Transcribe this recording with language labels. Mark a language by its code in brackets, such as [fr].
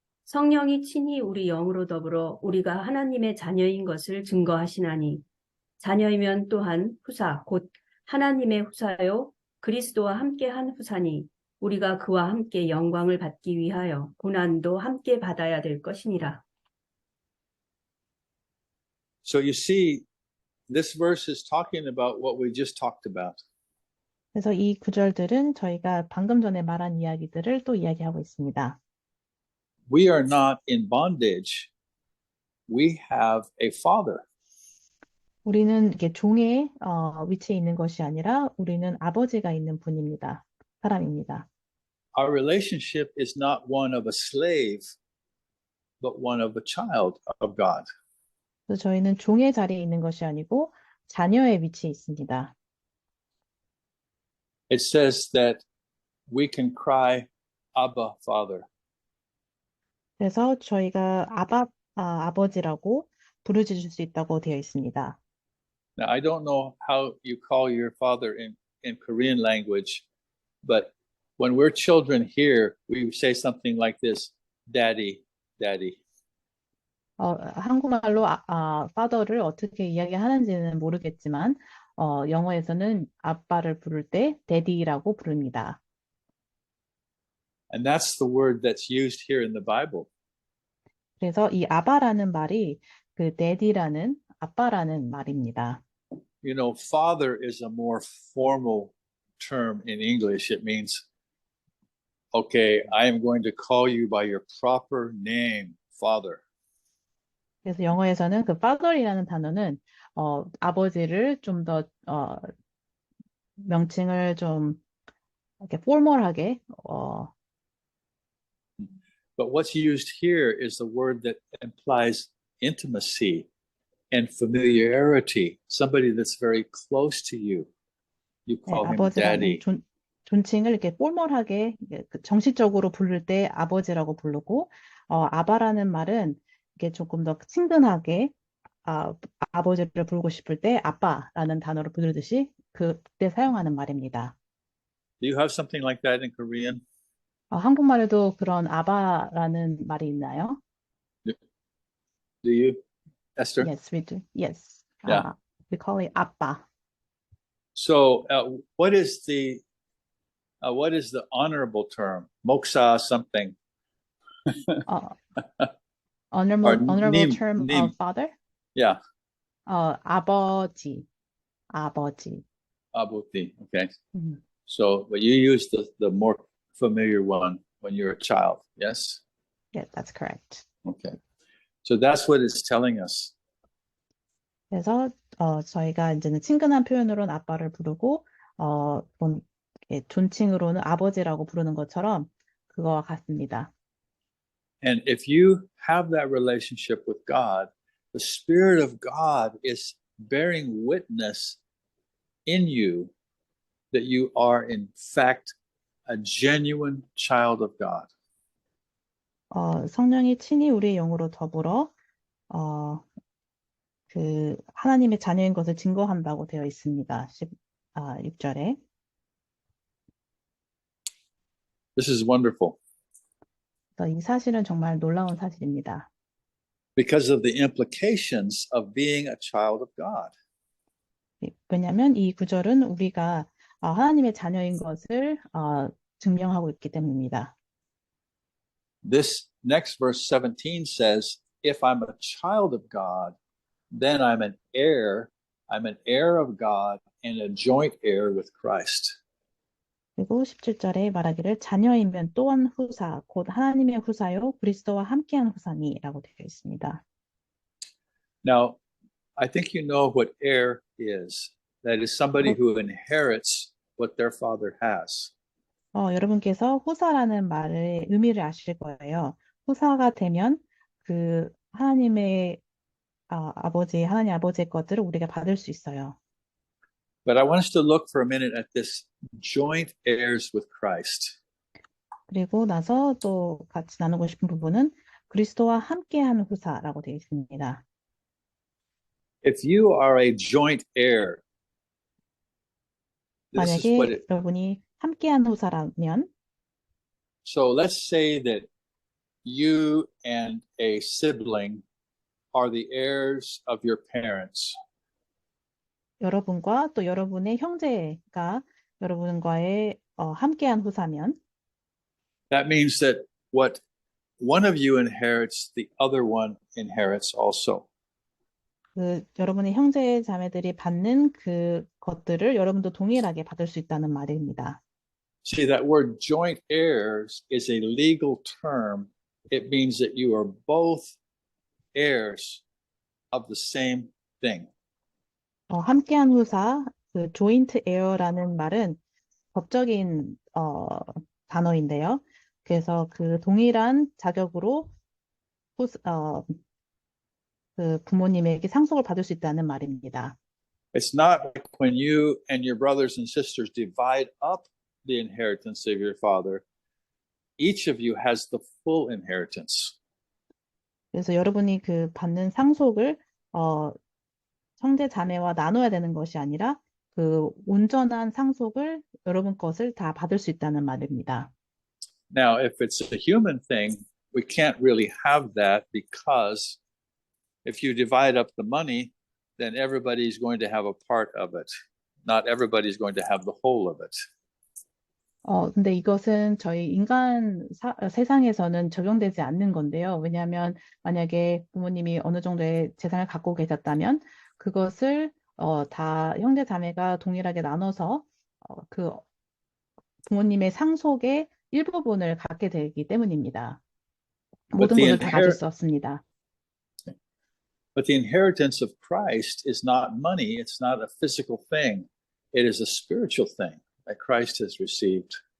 [ko] 성령이 친히 우리 영으로 더불어 우리가 하나님의 자녀인 것을 증거하시나니 자녀이면 또한 후사 곧 하나님의 후사요 그리스도와 함께한 후사니 우리가 그와 함께 영광을 받기 위하여 고난도 함께 받아야 될 것이니라. [en] So you see, this verse is talking about what we just talked about. [ko] 그래서 이 구절들은 저희가 방금 전에 말한 이야기들을 또 이야기하고 있습니다. [en] We are not in bondage. We have a father. [ko] 우리는 이렇게 종의 위치에 있는 것이 아니라 우리는 아버지가 있는 분입니다. 사람입니다. [en] Our relationship is not one of a slave, but one of a child of God. [ko] 그래서 저희는 종의 자리에 있는 것이 아니고 자녀의 위치에 있습니다. [en] It says that we can cry, Abba, Father. [ko] 그래서 저희가 아버지라고 부르짖을 수 있다고 되어 있습니다. [en] Now, I don't know how you call your father in Korean language, but when we're children here, we say something like this, Daddy, Daddy. [ko] 한국말로 father를 어떻게 이야기하는지는 모르겠지만 영어에서는 아빠를 부를 때 daddy라고 부릅니다. [en] And that's the word that's used here in the Bible. [ko] 그래서 이 아바라는 말이 그 daddy라는 아빠라는 말입니다. [en] You know, father is a more formal term in English. It means, okay, I am going to call you by your proper name, father. [ko] 그래서 영어에서는 그 father이라는 단어는 아버지를 좀 더 명칭을 좀 이렇게 포멀하게 [en] But what's used here is the word that implies intimacy and familiarity, somebody that's very close to you. You [ko] 네, [en] call him [ko] 아버지라는 [en] daddy. [ko] 존칭을 이렇게 포멀하게 정식적으로 부를 때 아버지라고 부르고 아바라는 말은 이게 조금 더 친근하게 아버지를 부르고 싶을 때 아빠라는 단어로 부르듯이 그때 사용하는 말입니다. [en] Do you have something like that in Korean? [ko] 한국말에도 그런 아바라는 말이 있나요? [en] Do you, Esther? Yes, we do. Yes. Yeah. We call it 아빠. So, what is the honorable term? Moksa something. Honorable [ko] 님, [en] term [ko] 님. [en] of father? Yeah, [ko] 아버지. [en] abuti. Okay. 음. So, but you use the more familiar one when you're a child. Yes. Yeah, that's correct. Okay. So that's what it's telling us. [ko] 그래서 저희가 이제는 친근한 표현으로는 아빠를 부르고 존칭으로는 아버지라고 부르는 것처럼 그거와 같습니다. [en] And if you have that relationship with God, the Spirit of God is bearing witness in you that you are in fact a genuine child of God. [ko] 성령이 친히 우리의 영으로 더불어 그 하나님의 자녀인 것을 증거한다고 되어 있습니다. 6절에. [en] This is wonderful [ko] 이 사실은 정말 놀라운 사실입니다. [en] because of the implications of being a child of God. [ko] 왜냐하면 이 구절은 우리가 하나님의 자녀인 것을 증명하고 있기 때문입니다. [en] This next verse 17 says, if I'm a child of God, then I'm an heir of God and a joint heir with Christ. [ko] 그리고 17절에 말하기를 자녀이면 또한 후사, 곧 하나님의 후사요 그리스도와 함께한 후사니라고 되어 있습니다. [en] Now, I think you know what heir is. That is somebody who inherits what their father has. [ko] 여러분께서 후사라는 말의 의미를 아실 거예요. 후사가 되면 그 하나님 아버지의 것들을 우리가 받을 수 있어요. [en] But I want us to look for a minute at this joint heirs with Christ. [ko] 그리고 나서 또 같이 나누고 싶은 부분은 그리스도와 함께한 후사라고 되어 있습니다. [en] If you are a joint heir, this is what [ko] 만약에 여러분이 함께한 후사라면 [en] so let's say that you and a sibling are the heirs of your parents. [ko] 여러분과 또 여러분의 형제가 여러분과의 함께한 후사면 [en] That means that what one of you inherits, the other one inherits also. [ko] 여러분의 형제 자매들이 받는 그 것들을 여러분도 동일하게 받을 수 있다는 말입니다. [en] See, that word joint heirs is a legal term. It means that you are both heirs of the same thing. [ko] 함께한 후사, 그 joint heir라는 말은 법적인 단어인데요. 그래서 그 동일한 자격으로 그 부모님에게 상속을 받을 수 있다는 말입니다. [en] It's not like when you and your brothers and sisters divide up the inheritance of your father. Each of you has the full inheritance. [ko] 그래서 여러분이 그 받는 상속을 형제 자매와 나눠야 되는 것이 아니라 그 온전한 상속을 여러분 것을 다 받을 수 있다는 말입니다. [en] Now, if it's a human thing, we can't really have that because if you divide up the money, then everybody's going to have a part of it. Not everybody's going to have the whole of it. [ko] 근데 이것은 저희 인간 세상에서는 적용되지 않는 건데요. 왜냐하면 만약에 부모님이 어느 정도의 재산을 갖고 계셨다면 그것을 다 형제 자매가 동일하게 나눠서 그 부모님의 상속의 일부분을 갖게 되기 때문입니다. [en] But [ko] 모든 것을 다 가질 수 없습니다. [en] But the inheritance of Christ is not money. It's not a physical thing. It is a spiritual thing that Christ has received.